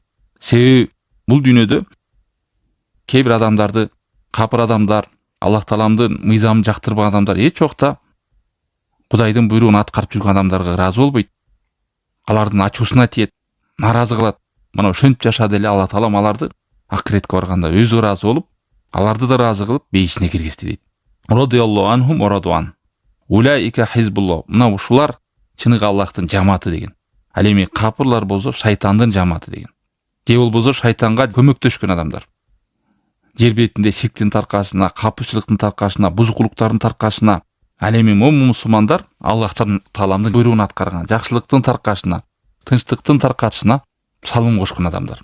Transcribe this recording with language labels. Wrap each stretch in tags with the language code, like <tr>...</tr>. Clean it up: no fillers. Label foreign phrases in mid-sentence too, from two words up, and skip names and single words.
<ky>Себеби бул дүйнөдө кээ бир адамдарды, капыр адамдар, Аллах тааламдын мыйзамын жактырбаган адамдар эч убакта Кудайдын буйругун аткарып жүргөн адамдарга разы болбойт. Алардын ачуусуна тиет, наразы кылат. Мына ошентип жашады эле Алла таалам аларды акыретке барганда өзү разы болуп, аларды да разы кылып бейишине киргизди дейт.</ky> <ar>رضي الله عنهم ورضوا. أولئك حزب الله.</ar> <ky>Мына ушулар чыныгы Аллахтын жамааты деген. Ал эми капырлар болсо шайтандын жамааты деген. Же болбосо шайтанга көмөктөшкөн адамдар. Жер бетинде ширктин таркашына, капырчылыктын таркашына, бузукулуктардын таркашына, ал эми мусулмандар Аллахтан тааламдын буйругун аткарган, жакшылыктын таркашына, тынчтыктын таркашына салым кошкон адамдар.</ky>